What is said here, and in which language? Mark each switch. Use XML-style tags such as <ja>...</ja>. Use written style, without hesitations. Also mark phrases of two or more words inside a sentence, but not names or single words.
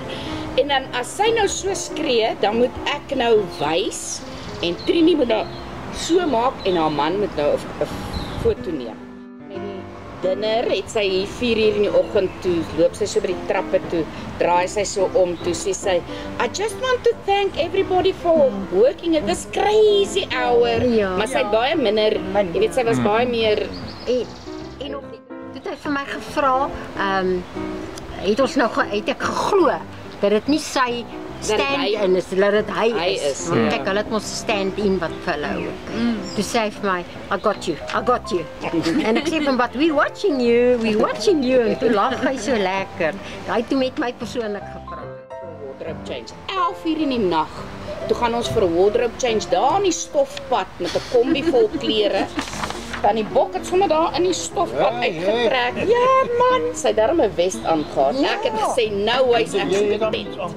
<af>En dan as sy nou so skree, dan moet ek nou wys, en Trini moet nou so maak, en haar man moet nou 'n foto neem. Dinner het sy hier 4:00 in die oggend toe, loop sy so by die trappe toe, draai sy so om toe, sê sy,</af> <en>I just want to thank everybody for working at this crazy hour.</en> <af>Ja. Maar sy het baie minder, jy weet, sy was baie meer... En nog nie. Toe het hy vir my gevra, het ek geglo, dat dit nie sy stand-in is, dat dit hy is. Want kyk, hulle het ons stand-in wat vir hulle ook. Toe sê hy vir my,</af> <en>I got you.</en> <af>En ek sê van,</af> <en>but we watching you.</en> <af>En toe lag hy so lekker. Hy het toe met my persoonlik gepraat.</af> <en>Wardrobe change.</en> <af>11:00 in die nag. Toe gaan ons vir 'n</af> <en>wardrobe change</en> <af>daar in die stofpad met 'n kombi vol klere. Dan die bok het sommer daar in die stofpad uitgetrek. Ja man, sy het darm 'n vest aangehad. Ek het gesê, nou hy's ek so content.</af>